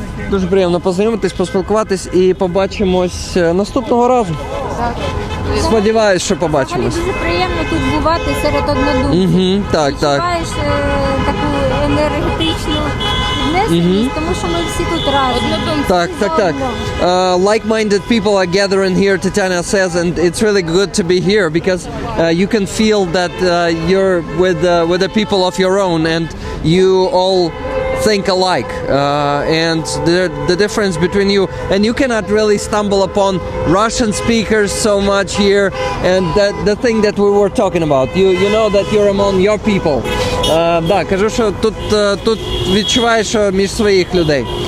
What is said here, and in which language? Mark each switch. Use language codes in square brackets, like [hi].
[uk] Дуже приємно познайомитись, поспілкуватись і побачимось наступного разу. Сподіваюсь, що побачимось. Дуже приємно тут бувати серед однодумців. Так. Відчуваєш таку енергетичну віднесеність, тому що ми всі тут разом. Так. [en] Like-minded people are gathering here, Tatiana says, and it's really good to be here because you can feel that you're with the people of your own and you all think alike, and the difference between you, and you cannot really stumble upon Russian speakers so much here, and the thing that we were talking about, you know that you're among your people. [uk] Да, кажу, що тут відчуваєш, що між своїх людей.